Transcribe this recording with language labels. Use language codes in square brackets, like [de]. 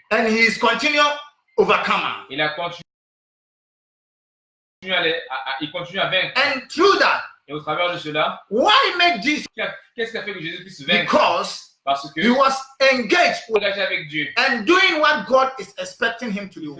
[en] and he is continual overcomer. [fr] Il a continué il continue à vaincre. [en] And through that, [fr] Et au travers de cela, [en] why make Jesus? [fr] qu'est-ce qui a fait que Jésus puisse vaincre? [en] Because [fr] Parce que [en] he was engaged with [fr] engagé avec Dieu. [en] and doing what God is expecting him to do,